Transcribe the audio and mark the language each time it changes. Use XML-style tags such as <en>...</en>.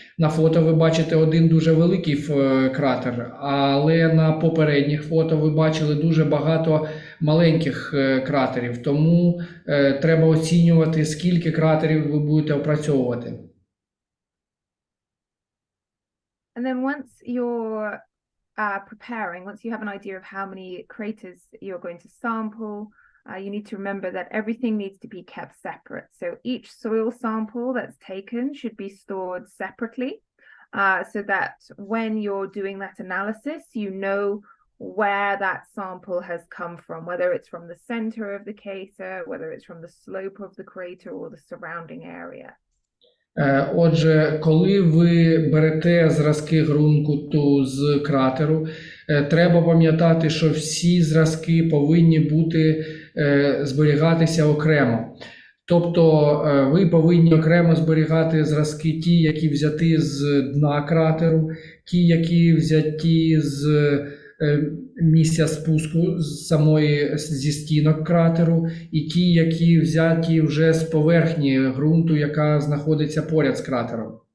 <uk>На фото ви бачите один дуже великий кратер, але на попередніх фото ви бачили дуже багато маленьких кратерів, тому треба оцінювати, скільки кратерів ви будете опрацьовувати.</uk> <en>And then once you're preparing, once you have an idea of how many craters you're going to sample, you need to remember that everything needs to be kept separate. So each soil sample that's taken should be stored separately, so that when you're doing that analysis, you know where that sample has come from, whether it's from the center of the crater, whether it's from the slope of the crater or the surrounding area.</en> <uk>Отже, коли ви берете зразки ґрунту з кратеру, треба пам'ятати, що всі зразки повинні бути зберігатися окремо. Тобто ви повинні окремо зберігати зразки ті, які взяті з дна кратеру, ті, які взяті з місця спуску зі стінок кратеру, і ті, які взяті вже з поверхні ґрунту, яка знаходиться поряд з кратером.</uk>